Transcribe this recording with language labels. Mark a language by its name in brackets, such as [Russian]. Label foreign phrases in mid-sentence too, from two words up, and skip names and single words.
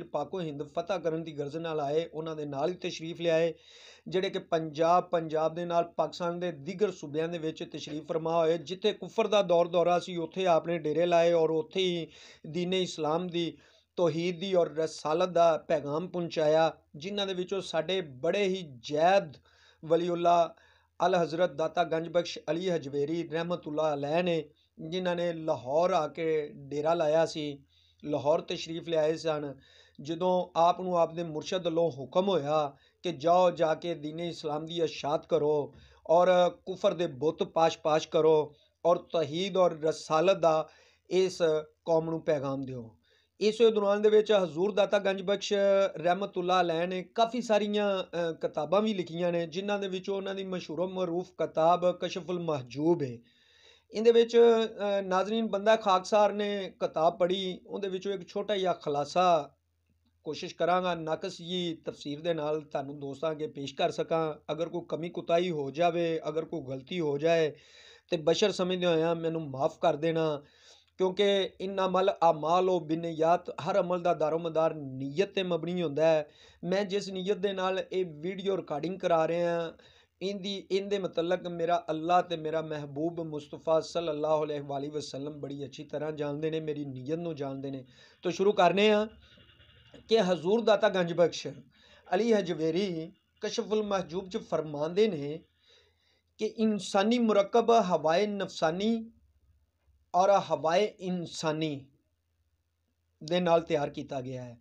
[Punjabi] پاکو ہند فتح کرن دی غرض نال آئے اوہناں دے نال ہی تشریف لیائے، جیہڑے کہ پنجاب دے نال پاکستان دے دیگر صوبیاں دے وچ تشریف فرما ہوئے، جتھے کفر دا دور دورہ سی اوتھے اپنے ڈیرے لائے اور اوتھے ہی دینے اسلام دی توحید دی اور رسالت دا پیغام پہنچایا، جنہاں دے وچوں ساڈے بڑے ہی زید ولی‌اللہ ال حضرت داتا گنج‌بخش علی ہجویری [Arabic] رحمة الله عليه [Punjabi] نے، جنہاں نے لاہور آکے ڈیرہ لایا سی، لاہور تشریف لیائے سن. جدوں آپ نوں آپدے مرشد ولوں حکم ہویا کہ جاؤ جاکے دینے اسلام کی اشاعت کرو اور کفر دے بت پاش کرو اور توحید اور رسالت دا اس قوم نوں پیغام دیو. اس دوران دے وچ حضور داتا گنج‌بخش [Arabic] رحمة الله عليه [Punjabi] نے کافی ساریاں کتاباں بھی لکھیاں نے، جنہاں دے وچوں اوہناں دی مشہور معروف کتاب کشف‌المحجوب ہے. ایہدے وچ ناظرین بندہ خاکسار نے کتاب پڑھی، اوہدے وچوں اک چھوٹا جیہا خلاصہ کوشش کرانگا ناقص جی تفسیر دے نال تہانوں دوستاں اگے پیش کر سکاں. اگر کوئی کمی کوتاہی ہو جائے، اگر کوئی غلطی ہو جائے تو بشر سمجھدے ہویا مینوں معاف کر دینا، کیونکہ [Arabic] إنما الأعمال و بالنيات, [Punjabi] ہر عمل کا دارومدار نیت تے مبنی ہوندا ہے. میں جس نیت دے نال یہ ویڈیو ریکارڈنگ کرا رہا اندے مطلب میرا اللہ تے میرا محبوب مصطفیٰ [Arabic] صلى الله عليه وسلم [Urdu] بڑی اچھی طرح جانتے ہیں, [Punjabi] میری نیت نوں جانتے ہیں. تو شروع کرنے کہ حضور داتا گنج‌بخش علی ہجویری کشف‌المحجوب چ فرماتے نے کہ انسانی مرکب ہوائے نفسانی اور ہوائے انسانی دے نال تیار کیا گیا ہے.